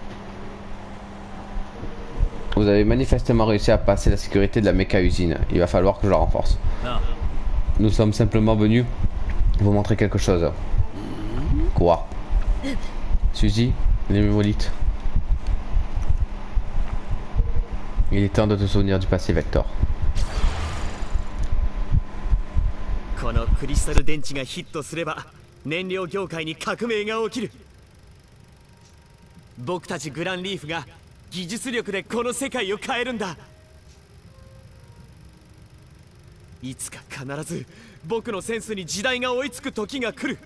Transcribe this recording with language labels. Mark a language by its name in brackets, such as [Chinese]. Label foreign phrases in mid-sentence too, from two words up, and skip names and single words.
[French] Vous avez manifestement réussi à passer la sécurité de la méca usine. Il va falloir que je la renforce. Nous sommes simplement venus vous montrer quelque chose. Quoi? Suzy, les mémolites. Il est temps de te souvenir du passé, Vector. [Japanese] このクリスタル電池がヒットすれば燃料業界に革命が起きる。僕たちグランリーフが技術力でこの世界を変えるんだ。いつか必ず僕のセンスに時代が追いつく時が来る。